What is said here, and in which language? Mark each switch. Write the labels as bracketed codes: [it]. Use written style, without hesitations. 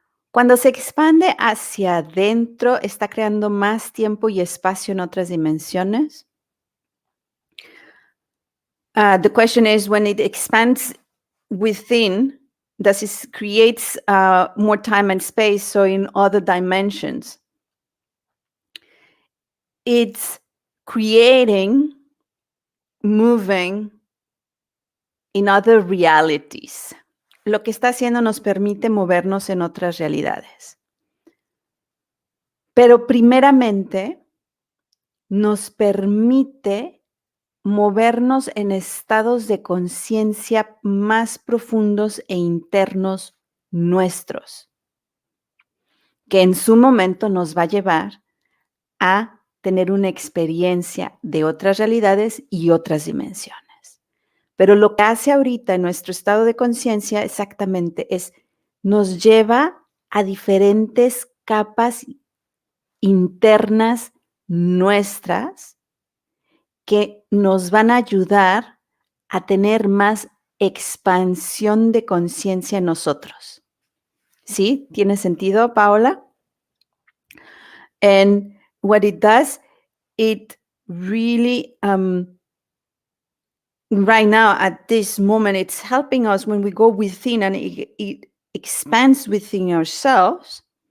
[es] Cuando se expande hacia adentro, ¿está creando más tiempo y espacio en otras dimensiones? [en] The question is, when it expands within, does it creates more time and space, so in other dimensions? It's creating, moving in other realities. [es] Lo que está haciendo nos permite movernos en otras realidades. Pero primeramente nos permite movernos en estados de conciencia más profundos e internos nuestros, que en su momento nos va a llevar a tener una experiencia de otras realidades y otras dimensiones. Pero lo que hace ahorita en nuestro estado de conciencia exactamente es, nos lleva a diferentes capas internas nuestras que nos van a ayudar a tener más expansión de conciencia en nosotros. ¿Sí? ¿Tiene sentido, Paola? [en] And what it does, it really, right now at this moment, it's helping us when we go within and it expands within ourselves.